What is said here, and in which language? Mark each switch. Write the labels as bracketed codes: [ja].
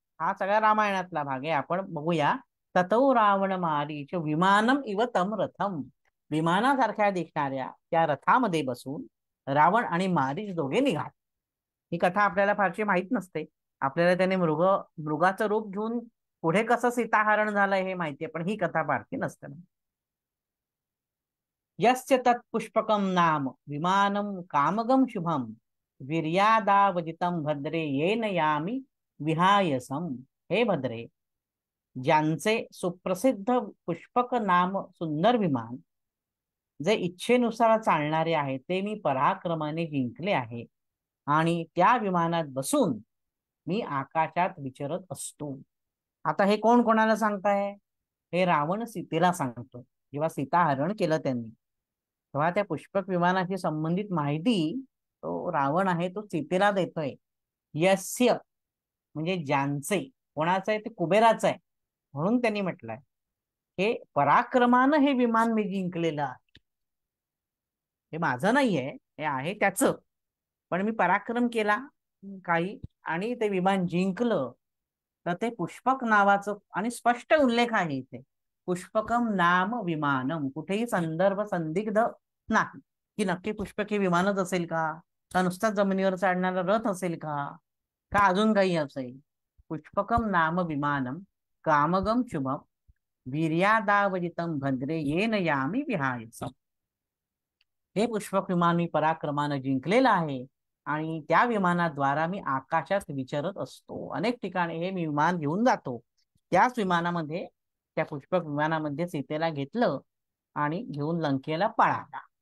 [mr] हा सगळ्या रामायणातला भाग आहे. आपण बघूया. [sa] ततो रावण मारीच विमानम इव तम रथम. [mr] विमानासारख्या दिसणाऱ्या त्या रथामध्ये बसून रावण आणि मारीच दोघे निघाले. ही कथा आपल्याला फारशी माहित नसते. आपल्याला त्याने मृगाचं रूप घेऊन पुढे कसं सीताहरण झालंय हे माहितीये, पण ही कथा फारशी नसते. [sa] यस्य तत्पुष्पकम नाम विमानम कामगम शुभम वीर्यादावजितम भद्रे येन यामी विहायसम. [mr] हे भद्रे, ज्यांचे सुप्रसिद्ध पुष्पक नाम सुंदर विमान जे इच्छेनुसार चालणारे आहे ते मी पराक्रमाने जिंकले आहे आणि त्या विमानात बसून मी आकाशात विचरत असतो. आता हे कोण कोणाला सांगताय? हे रावण सीतेला सांगतो. जेव्हा सीता हरण केलं त्यांनी, तेव्हा त्या पुष्पक विमानाशी संबंधित माहिती तो रावण आहे तो सीतेला देतोय. यस्य म्हणजे ज्यांचे, कोणाचं आहे ते कुबेराचं आहे. म्हणून त्यांनी म्हटलंय हे पराक्रमानं हे विमान मी जिंकलेलं आहे. हे माझं नाहीये, हे आहे त्याचं, पण मी पराक्रम केला काही आणि ते विमान जिंकलं. तर ते पुष्पक नावाचं, आणि स्पष्ट उल्लेख आहे इथे, [sa] पुष्पकम नाम विमानम. [mr] कुठेही संदर्भ संदिग्ध नाही की नक्की पुष्पक हे विमानच असेल का नुसताच जमिनीवर चालणारा रथ असेल का. का अजून काही असेल? [sa] पुष्पकम नाम विमानम कामगम शुभम वीर्यादावजितम भद्रे येन यामी विहायसम. [mr] हे पुष्पक विमान मी पराक्रमानं जिंकलेलं आहे आणि त्या विमानाद्वारा मी आकाशात विचरत असतो. अनेक ठिकाणी हे मी विमान घेऊन जातो. त्याच विमानामध्ये, त्या पुष्पक विमानामध्ये सीतेला घेतलं आणि घेऊन लंकेला पळाला.